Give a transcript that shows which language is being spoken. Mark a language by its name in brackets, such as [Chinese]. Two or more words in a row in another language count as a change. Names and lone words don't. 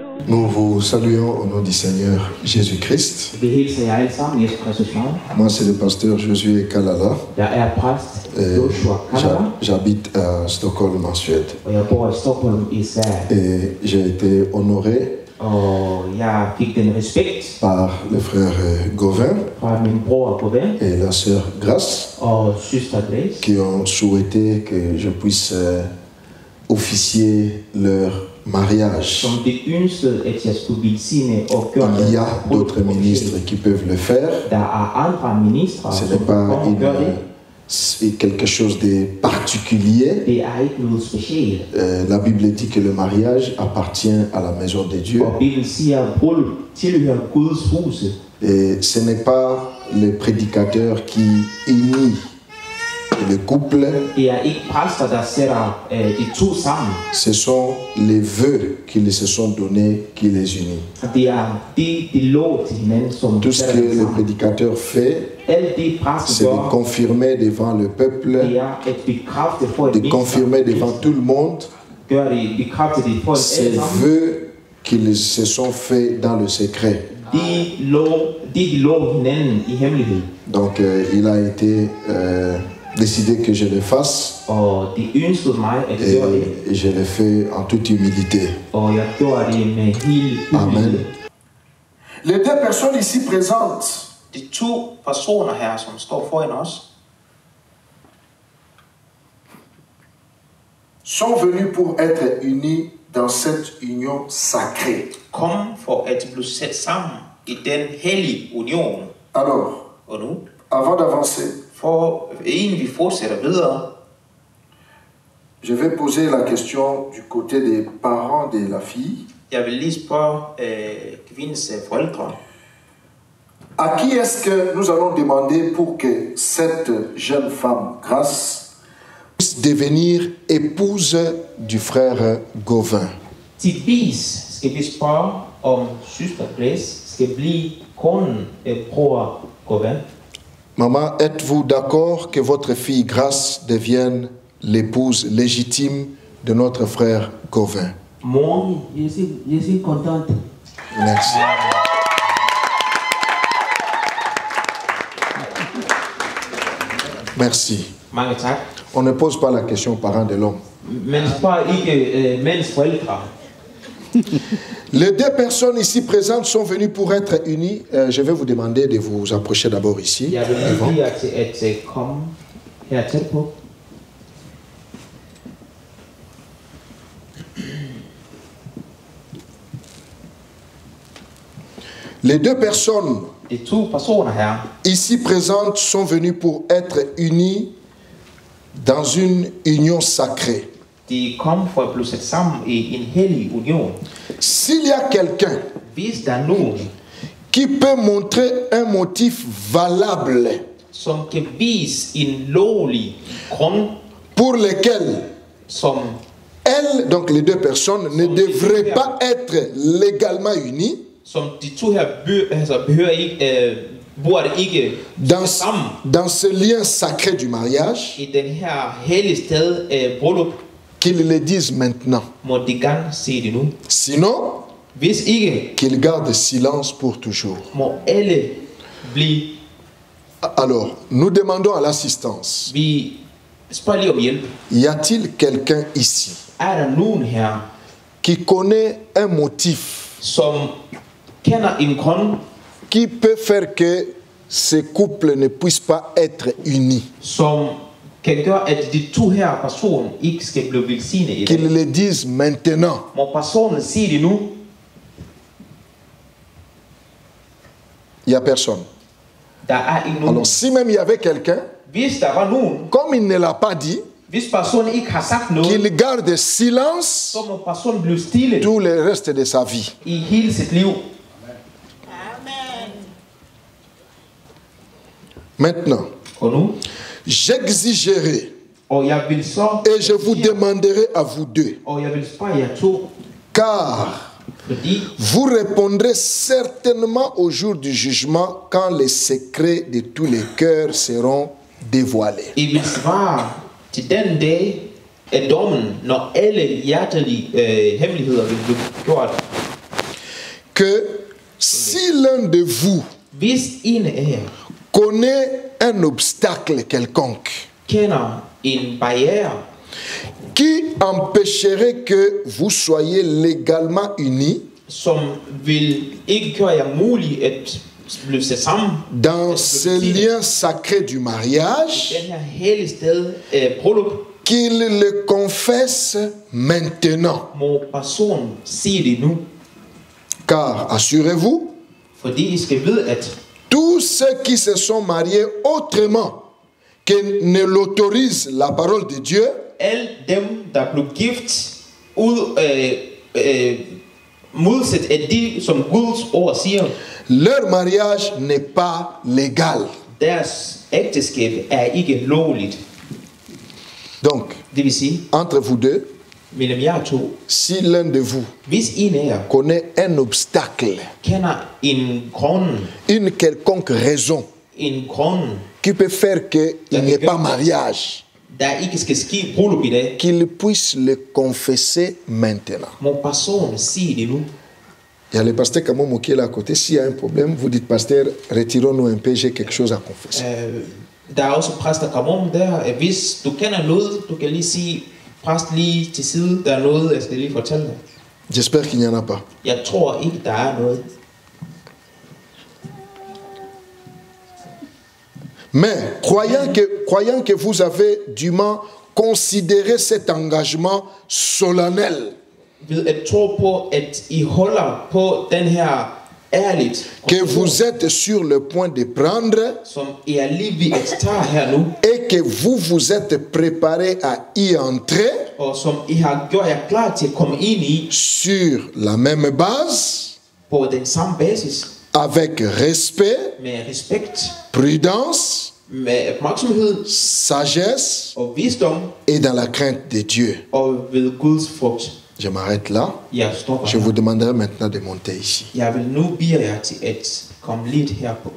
[French] Nous vous saluons au nom du Seigneur Jésus-Christ. [Danish] Vi hilser jer alle sammen i Jesu Kristus navn. [French] Moi, c'est le pasteur Josué Kalala. [Danish] Jeg præst Joshua Kalala, [French] J'habite à Stockholm en Suède. [Danish] og jeg bor i Stockholm i Sverige. [French] Et j'ai été honoré [Danish] Og jeg fik den respekt [French] par le frère Gauvin [Danish] fra min bror Gauvin [French] et la sœur Grace [Danish] og søster Grace, [French] qui ont souhaité que je puisse officier leur mariage. [Danish] som det ønskede, at jeg skulle velsigne og gøre [French] Il y a d'autres ministres qui peuvent le faire. [Danish] Der er andre ministre, [French] Ce [Danish] som [French] n'est pas [Danish] kommer og gør det. [French] quelque chose de particulier. [Danish] Det er ikke noget specielt. [French] La Bible dit que le mariage appartient à la maison de Dieu. [Danish] Og Bibelen siger, at bryllup tilhører Guds huse. [French] Et ce n'est pas le prédicateur qui unit le couple. [Danish] Det er ikke præster, der sætter de to sammen. [French] Ce sont les vœux qu'ils se sont donnés qui les unit. [Danish] Det er de lov til hinanden, som [French] Tout ce que le prédicateur fait, [Danish] alt det præster [French] c'est de [Danish] gør, [French] confirmer devant le peuple, [Danish] det er at bekræfte for et [French] de confirmer devant tout le monde [Danish] gør det, bekræfte det for [French] ces [Danish] alle sammen. [French] vœux qu'ils se sont faits dans le secret. [Danish] De lov hinanden i hemmelighed. [French] Donc il a été décidé que je le fasse [Danish] Og det ønskede mig at gøre det. [French] et je le fais en toute humilité. [Danish] Og jeg gjorde det med helt [French] Amen. [Danish] ydmyghed. [French] Les deux personnes ici présentes [Danish] De to personer her, som står foran os, [French] sont venus pour être unis dans cette union sacrée. [Danish] kom for at blive sat sammen i den hellige union. [French] Alors, [Danish] Og nu, [French] avant d'avancer, [Danish] for inden vi fortsætter videre, [French] je vais poser la question du côté des parents de la fille. [Danish] jeg vil lige spørge kvindens forældre. [French] À qui est-ce que nous allons demander pour que cette jeune femme, Grace, Puisse devenir épouse du frère Gauvin. [Danish] Til vis skal vi spørge, om søster Grace skal blive konen af bror Gauvin. [French] Maman, êtes-vous d'accord que votre fille Grace devienne l'épouse légitime de notre frère Gauvin? [Danish] Mor, [French] Je suis contente. Merci. Merci. [Danish] mange tak. [French] On ne pose pas la question aux parents de l'homme. [Danish] Men spørg ikke mænds forældre. [French] Les deux personnes ici présentes sont venues pour être unies. Je vais vous demander de vous approcher d'abord ici. [Danish] Jeg vil [French] devant. [Danish] lige jer til at komme her tæt på. [French] Les deux personnes [Danish] De to personer her, [French] ici présentes sont venues pour être unies dans une union sacrée. [Danish] de kom for at blive sat sammen i en hellig union. [French] S'il y a quelqu'un [Danish] Hvis der er nogen, [French] qui peut montrer un motif valable [Danish] som kan vise en lovlig grund, [French] pour lequel [Danish] som [French] elles, donc les deux personnes, ne devraient pas être légalement unies, [Danish] de to her behøver ikke, burde ikke [French] dans, [Danish] sammen [French] dans ce lien sacré du mariage, [Danish] i den her hellige sted bryllup, [French] qu'ils le disent maintenant. [Danish] må de gerne se det nu. [French] Sinon, [Danish] Hvis ikke, [French] qu'ils gardent silence pour toujours. [Danish] må alle blive. [French] Alors, nous demandons à l'assistance, [Danish] Vi spørger lige om hjælp. [French] y a-t-il quelqu'un ici [Danish] Er der nogen her, [French] qui connaît un motif [Danish] som kender en grund, [French] qui peut faire que ces couples ne puissent pas être unis? [Danish] som kan gøre, at de to her personer ikke skal blive velsignet i [French] Qu'ils [Danish] dag? [French] le disent maintenant. [Danish] Må personen sige det nu? [French] Il n'y a personne. [Danish] Der er ikke nogen. [French] Alors, si même il y avait quelqu'un, [Danish] Hvis der var nogen, [French] comme il ne l'a pas dit, [Danish] hvis personen ikke har sagt noget, [French] qu'il garde silence [Danish] så må personen blive stille [French] tout le reste de sa vie. [Danish] i hele sit liv. [French] Maintenant, [Danish] Og nu, [French] j'exigerai [Danish] og jeg vil så, [French] et je vous demanderai à vous deux, [Danish] og jeg vil spørge jer to, [French] car [Danish] fordi [French] vous répondrez certainement au jour du jugement quand les secrets de tous les cœurs seront dévoilés. [Danish] I vil svare til den dag af dommen, når alle hjertelige hemmeligheder vil blive gjort. [French] que si l'un de vous [Danish] Hvis en af jer [French] connaît un obstacle quelconque [Danish] kender en barriere, [French] qui empêcherait que vous soyez légalement unis [Danish] som vil ikke gøre jer muligt at blive sat sammen [French] dans ce lien sacré du mariage, [Danish] den her hellige sted bryllup, [French] qu'il le confesse maintenant. [Danish] må personen sige det nu. [French] Car, assurez-vous, [Danish] Fordi I skal vide, at [French] tous ceux qui se sont mariés autrement que ne l'autorise la parole de Dieu, [Danish] alle dem, der blev gift modsat af de, som Guds ord siger, [French] leur mariage n'est pas légal. [Danish] deres ægteskab er ikke lovligt. [French] Donc, [Danish] Det vil sige, [French] entre vous deux, [Danish] mellem jer to, [French] si l'un de vous [Danish] hvis en af jer [French] connaît un obstacle, [Danish] kender en grund, [French] une quelconque raison qui peut faire qu'il n'y ait pas mariage, [Danish] der ikke skal ske bryllup i dag, [French] qu'il puisse le confesser maintenant. [Danish] må personen sige det nu. [French] Il y a le pasteur Kamomo qui est là à côté. S'il y a un problème, vous dites, pasteur, retirons-nous un peu, j'ai quelque chose à confesser. [Danish] Der er også præster Kamom der, at hvis du kender noget, du kan lige sige, præst lige til side, der er noget, jeg skal lige fortælle dig. [French] J'espère qu'il n'y en a pas. [Danish] Jeg tror ikke, der er noget. [French] Mais croyant que vous avez dûment considéré cet engagement solennel, [Danish] Ved at tro på, at I holder på den her ærligt, [French] que vous êtes sur le point de prendre, [Danish] som I er lige ved at tage her nu, [French] et que vous vous êtes préparé à y entrer, [Danish] og som I har gjort jer klar til at komme ind i, [French] sur la même base, [Danish] på den samme basis, [French] avec respect, [Danish] med respekt, [French] prudence, [Danish] med opmærksomhed, [French] sagesse [Danish] og visdom, [French] et dans la crainte de Dieu. [Danish] og ved Guds frugt. [French] Je m'arrête là. [Danish] Jeg stopper [French] Je [Danish] her. [French] vous demanderai maintenant de monter ici. [Danish] Jeg vil nu bede jer til at komme lidt herpå.